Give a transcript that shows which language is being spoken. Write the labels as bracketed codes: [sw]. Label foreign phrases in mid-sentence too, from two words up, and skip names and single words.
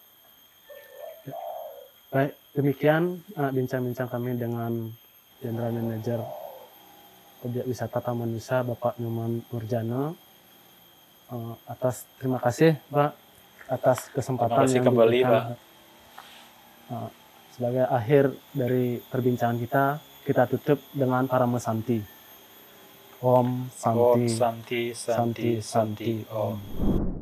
[id] Baik, demikian bincang-bincang kami dengan General Manager Objek Wisata Taman Nusa, Bapak Nyoman Nurjana. Terima kasih, Pak, atas kesempatan yang kembali, diberikan. Pak. Sebagai akhir dari perbincangan kita tutup dengan Parama Santi. [sa] Om Santi, Om Santi, Santi, Santi, Om.